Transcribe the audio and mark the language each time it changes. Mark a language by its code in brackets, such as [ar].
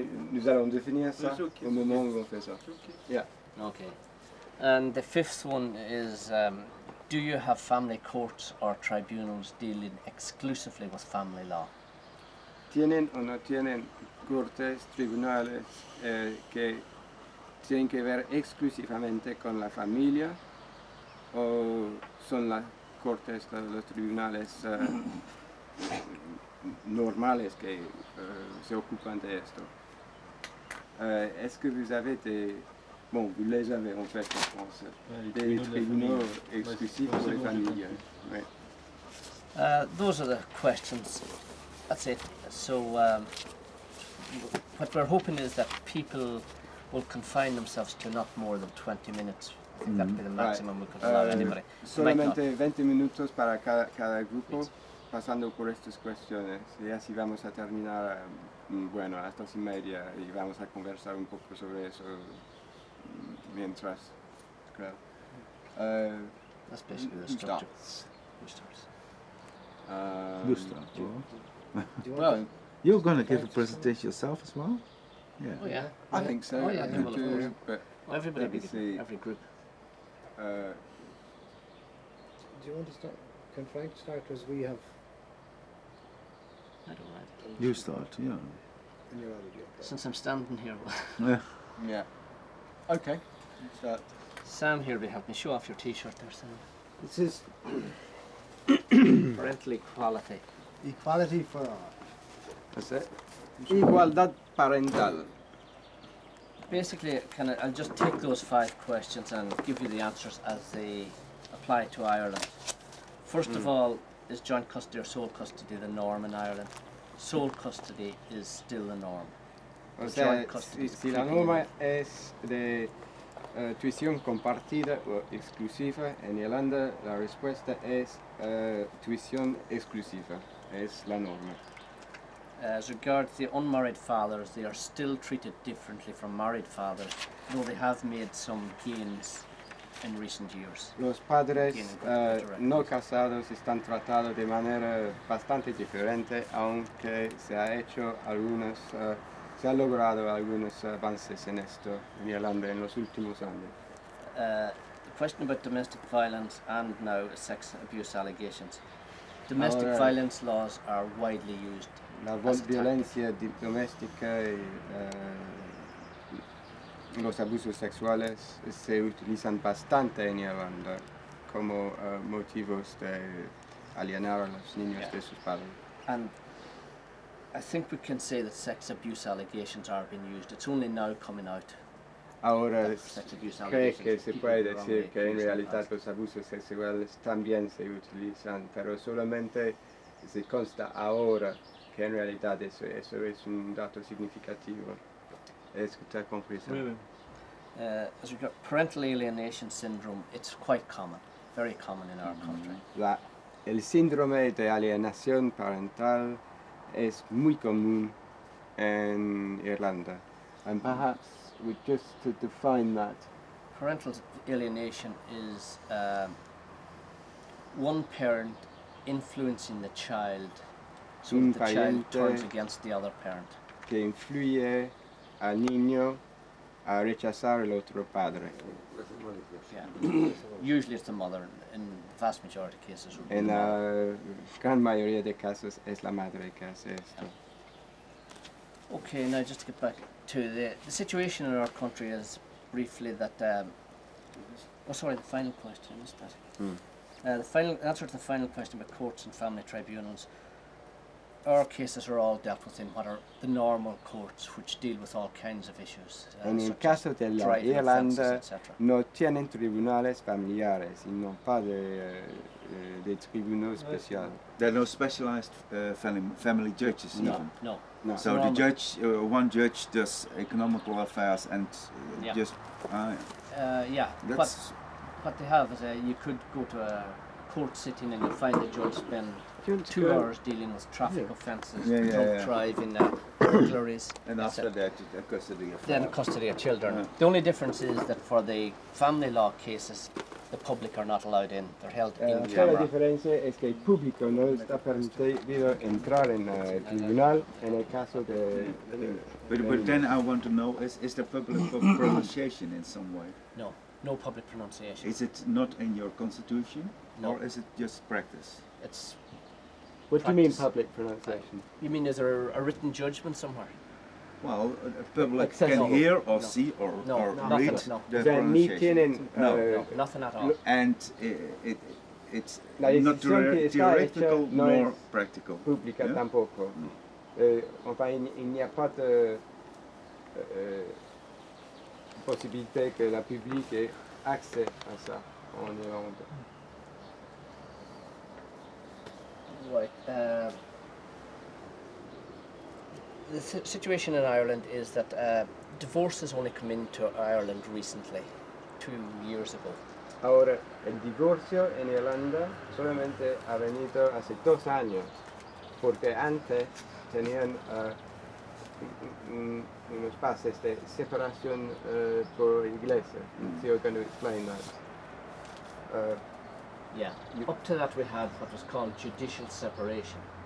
[fr] Nous allons définir ça au moment où on fait ça. [en] Yeah. Okay. And the fifth one is, do you have family courts or tribunals dealing exclusively with family law? [es] ¿Tienen o no tienen cortes, tribunales que tienen que ver exclusivamente con la familia o son las cortes, los tribunales normales que se ocupan de esto? [fr] Est-ce que vous avez des... Bon, vous les avez en fait en France, des tribunaux exclusifs pour les familles. [en] Those are the questions. That's it. So what we're hoping is that people will confine themselves to not more than 20 minutes. I think that would be the maximum we could allow anybody. [es] Solamente 20 minutos para cada grupo, pasando por estas cuestiones. Y así vamos a terminar, bueno, a las 2:30 y vamos a conversar un poco sobre eso mientras, creo. [en] That's basically the structure. Who starts? You start. Well, you're going to give a presentation yourself as well? Yeah. Oh yeah. I think so. Oh yeah. But everybody, every group. Do you want to start? Can Frank start, as we have? I don't mind. You start, yeah. Since I'm standing here. Yeah. Okay. Start. Sam, here we have me. Show off your T-shirt there, Sam. This is parental equality. Equality for all. That's it. [es] Igualdad parental. [en] Basically, I'll just take those 5 questions and give you the answers as they apply to Ireland. First of all, is joint custody or sole custody the norm in Ireland? Sole custody is still the norm. [es] O sea, si la norma es de tuición compartida o exclusiva, en Irlanda la respuesta es tuición exclusiva, es la norma. [en] As regards the unmarried fathers, they are still treated differently from married fathers, though they have made some gains in recent years. [es] Los padres no casados están tratados de manera bastante diferente, aunque se ha logrado algunos avances en esto en Irlanda en los últimos años. [en] The question about domestic violence and now sex abuse allegations. Domestic violence laws are widely used [es] la violencia doméstica y los abusos sexuales se utilizan bastante en Irlanda como motivos de alienar a los niños de sus padres. [en] And I think we can say that sex abuse allegations are being used. It's only now coming out. [es] Ahora creo que se puede decir que en realidad los abusos sexuales también se utilizan, pero solamente se consta ahora que en realidad eso es un dato significativo. ¿Es que te has comprendido? [fr] Oui, oui. [en] As we got parental alienation syndrome, it's quite common, very common in our country. [es] El síndrome de alienación parental es muy común en Irlanda. [en] And perhaps just to define that. Parental alienation is one parent influencing the child so that the child turns against the other parent. [es] Que influye al niño a rechazar el otro padre. [en] Yeah. Usually it's the mother, in vast majority of cases. [es] En la gran mayoría de casos es la madre que hace esto. [en] Okay, now just to get back to the situation in our country is briefly that, the final question, is that? The final answer to the final question about courts and family tribunals. Our cases are all dealt with in what are the normal courts, which deal with all kinds of issues. [es] En el caso de la Irlanda no tienen tribunales familiares, sino [fr] pas de tribunaux especiales. [en] There are no specialized family judges even? No. So the judge, one judge does economical affairs and just... yeah, what they have is you could go to a court sitting and you find the judge spend 2 hours dealing with traffic offences, drunk driving, burglaries. And after that, custody of then custody of children. The only difference is that for the family law cases, the public are not allowed in. They're held in camera. [es] La diferencia es que el público no está permitido entrar en el tribunal en el caso de... [en] But then I want to know, is there public pronunciation in some way? No public pronunciation. Is it not in your constitution? No. Or is it just practice? It's What do you mean public pronunciation? You mean is there a written judgment somewhere? Well, public can hear or see or read the pronunciation. No, nothing at all. And it's not theoretical nor practical. [es] Pública tampoco. [fr] Enfin, il n'y a pas de possibilité que la public ait accès à ça en Irlande. [en] Right. The situation in Ireland is that divorce has only come into Ireland recently, 2 years ago. [es] Ahora, el divorcio en Irlanda solamente ha venido hace 2 años, porque antes tenían unos pases de separación por iglesia. [en] So you're going to explain that. Up to that we had what was called judicial separation.